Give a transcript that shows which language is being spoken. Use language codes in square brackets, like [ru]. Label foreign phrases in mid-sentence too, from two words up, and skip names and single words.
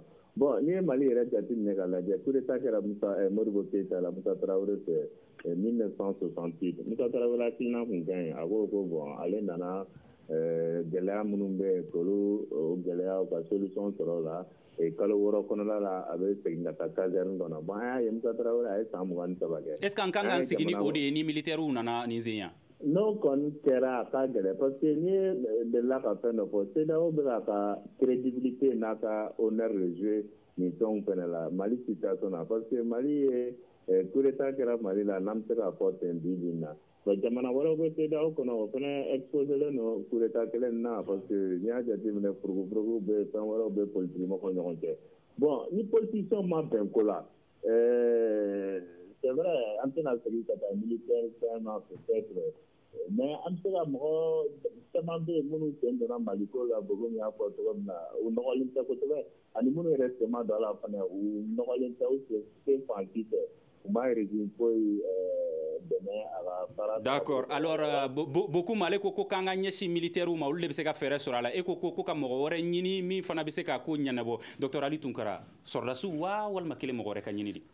[bm] Bon, ni ye Mali yɛrɛ jateminɛ ka lajɛ [fr] coup d'état [bm] kɛra Modibo Keyita la Musa Tarawele fɛ 1968 Musa Tarawele hakilina kun ka ɲi a ko bon ale nana gɛlɛya minnu bɛ yen k'olu gɛlɛyaw ka solution sɔrɔ o la kalo 6 kɔnɔna la a bɛ segin ka taa caserne kɔnɔ. Bon an y'a ye Musa Tarawele a ye san 23 kɛ. [fr] Est ce que [bm] an kan ka sigi ni o de ye ni militaires nana nin sen yan? N'o kɔni kɛra a ka gɛlɛn [fr] parce que [bm] n'i ye delila ka fɛn dɔ fɔ CEDEAO bɛ k'a ka crédibilité n'a ka [fr] honneur de jouer [bm] nin fɛnw fɛnɛ la Mali situation na [fr] parce que [bm] Mali ye [fr] coup d'état [bm] kɛra Mali la n'an bɛ se k'a fɔ ten bi bi in na bon jamana wɛrɛw bɛ CEDEAO kɔnɔ o fɛnɛ exposé len don [fr] coup d'état [bm] kelen na [fr] parce que [bm] n'i y'a jateminɛ furugufurugu bɛ fɛn wɛrɛw bɛ politique mɔgɔw ɲɔgɔn cɛ bon ni politicien ma bɛn ko la [fr] c'est vrai [bm] an tɛna segin ka taa militaire fɛn na peut-être mais an bɛ se ka mɔgɔ caman bɛ yen minnu sen donna Maliko la Bogo y'a fɔ cogo min na u nɔgɔlen tɛ kosɛbɛ ani minnu yɛrɛ sen ma don a la fana u nɔgɔlen tɛ u sen fansi fɛ u m'a régime foyi dɛmɛ a ka baara. D'accord alors Bokum ale ko k'an ka ɲɛsin militaires ma olu de bɛ se ka fɛɛrɛ sɔrɔ a la e ko ka mɔgɔ wɛrɛ ɲini min fana bɛ se k'a ko ɲɛnabɔ Docteur Ali Tunkara sɔrɔdasiw wa walima kelen mɔgɔ wɛrɛ ka ɲini de.